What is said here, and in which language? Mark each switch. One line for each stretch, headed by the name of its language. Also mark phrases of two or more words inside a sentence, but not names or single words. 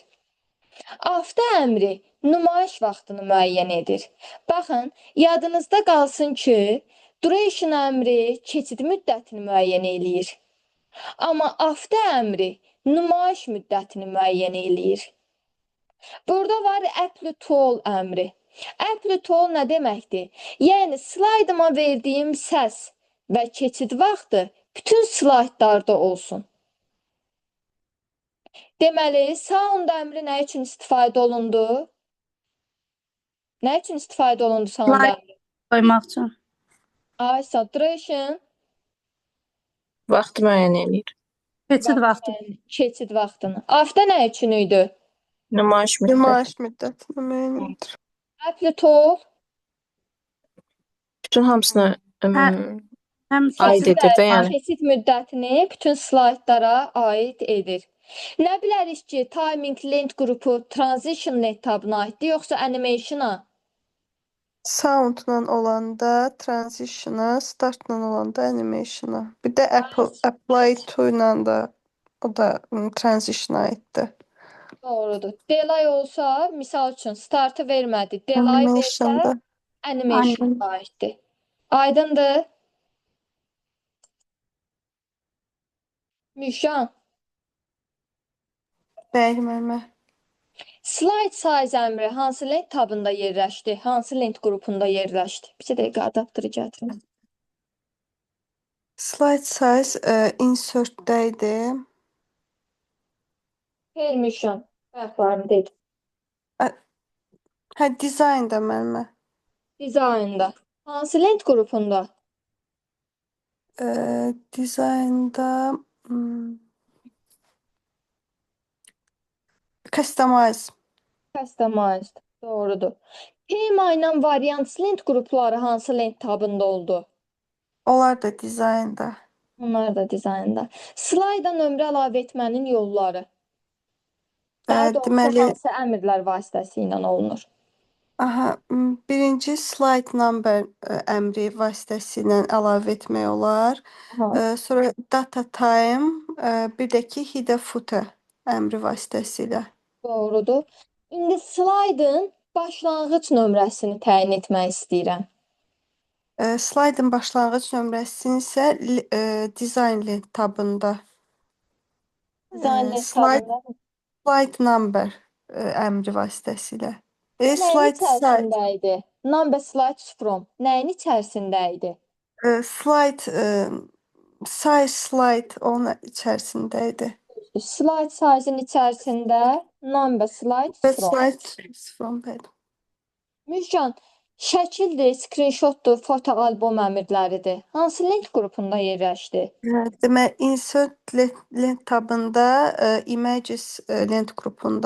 Azerbaijani: After əmri nümayiş vaxtını müəyyən edir. Baxın, yadınızda qalsın ki, duration əmri keçid müddətini müəyyən eləyir. Amma after əmri nümayiş müddətini müəyyən eləyir. Burada var
English: apply to all
Azerbaijani: əmri.
English: Apply to all
Azerbaijani: nə deməkdir? Yəni, slaydıma verdiyim səs və keçid vaxtı bütün slaydlarda olsun. Deməli, sound əmri nə üçün istifadə olundu? Nə üçün istifadə olundu sound Slide əmri? koymaq üçün. Ay, saturation, Vaxt müəyyən eləyir. Keçid vaxtı. keçid vaxtını. After nə üçün idi? Nümayiş müddəti. Nümayiş müddətini müəyyən edir.
English: Apply to all,
Azerbaijani: Bütün hamısına Həm aid keçid edir də yəni. keçid müddətini bütün slaydlara aid edir. Nə bilərik ki,
English: timing length
Azerbaijani: qrupu
English: transition length
Azerbaijani: tabına aiddir, yoxsa animation-a? soundla olanda transition-a, startla olanda animation-a. Bir də
English: apply to
Azerbaijani: ilə də o da transition-a aiddir. Doğrudur. Delay olsa, misal üçün startı vermədi. Delay versə, Animation-da. animation aiddir. Aydındır? Müşan, Bəli, müəllimə.
English: slide size
Azerbaijani: əmri hansı lent tabında yerləşdi? Hansı lent qrupunda yerləşdi? Bir dəqiqə adapteri gətirin.
English: Slide size
Azerbaijani: insert-də idi. Xeyr, Müşan. Fərqlərini dedim. Hə, design-da müəllimə. Dizaynda. Hansı lent qrupunda? Design-da customize. Customized. Doğrudur. Tema ilə variant lent qrupları hansı lent tabında oldu? Onlar da design-da. Onlar da dizaynda. Slayda nömrə əlavə etmənin yolları. Daha doğrusu Deməli, hansı əmrlər vasitəsilə olunur? birinci
English: slide number
Azerbaijani: əmri vasitəsilə əlavə etmək olar. Aha. Sonra
English: data time,
Azerbaijani: bir də ki
English: header footer
Azerbaijani: əmri vasitəsilə. Doğrudur. İndi slaydın başlanğıc nömrəsini təyin etmək istəyirəm. Slaydın başlanğıc nömrəsini isə design lent tabında. Dizayn lent Slide tabında.
English: slide number
Azerbaijani: əmri vasitəsilə. Nəyin
English: Slide size,
Azerbaijani: içərisində idi?
English: Number slides from.
Azerbaijani: Nəyin içərisində idi?
English: size slide
Azerbaijani: onun içərisində idi.
English: Slide size-
Azerbaijani: ın içərisində
English: number slides
Azerbaijani: Və from.
English: slide from
Azerbaijani: bəli. Müjgan, şəkildir, screenshotdur, foto albom əmrləridir. Hansı lent qrupunda yerləşdi? Demək, insert lent tabında images lent qrupunda.